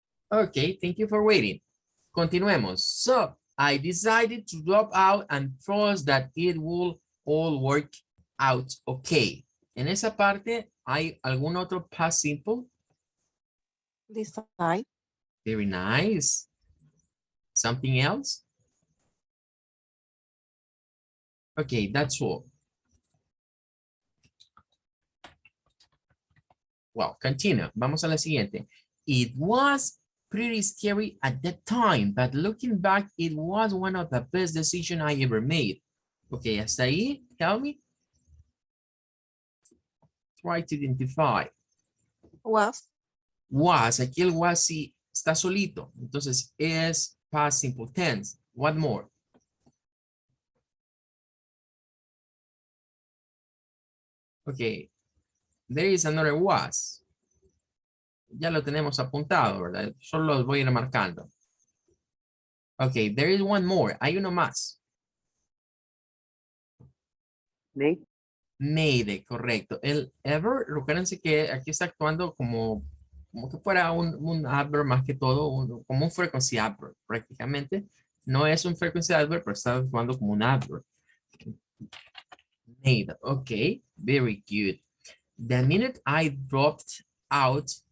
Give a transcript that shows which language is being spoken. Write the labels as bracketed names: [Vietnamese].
[English] Ok, thank you for waiting. [Spanish] Continuemos. [English] So, I decided to drop out and trust that it will all work out okay. [Spanish] En esa parte, ¿hay algún otro past simple? [English] Decide. Very nice. Something else? Okay, that's all. Well, continue. [Spanish] Vamos a la siguiente. [English] It was pretty scary at that time, but looking back, it was one of the best decisions I ever made. [Spanish] Okay, hasta ahí, [English] tell me. Try to identify. Was. [Spanish] Was, aquí el was sí está solito. Entonces es [English] past simple tense. What more? Okay, there is another was. [Spanish] Ya lo tenemos apuntado, ¿verdad? Solo los voy a ir marcando. [English] Okay, there is one more. [Spanish] Hay uno más. [English] Made. [Spanish] Made, correcto. El ever, recuérdense que aquí está actuando como que fuera un adverb más que todo, como un frequency adverb prácticamente. No es un frequency adverb, pero está actuando como un adverb. [English] Made, okay, very good. The minute I dropped out,